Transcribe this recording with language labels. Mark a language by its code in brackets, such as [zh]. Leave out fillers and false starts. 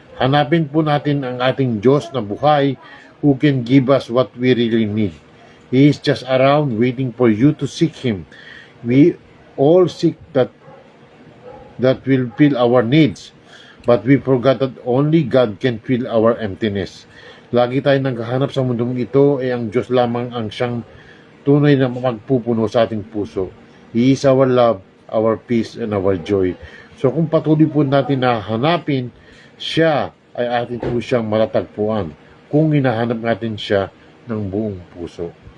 [tl] Hanapin po natin ang ating Diyos na buhay [en] who can give us what we really need. He is just around waiting for you to seek Him. We all seek that will fill our needs. But we forgot that only God can fill our emptiness. [tl] Lagi tayo naghahanap sa mundong ito, ang Diyos lamang ang siyang tunay na magpupuno sa ating puso. [en] He is our love, our peace, and our joy. [tl] So kung patuloy po natin na hanapin, siya ay atin po siyang matatagpuan kung hinahanap natin siya ng buong puso.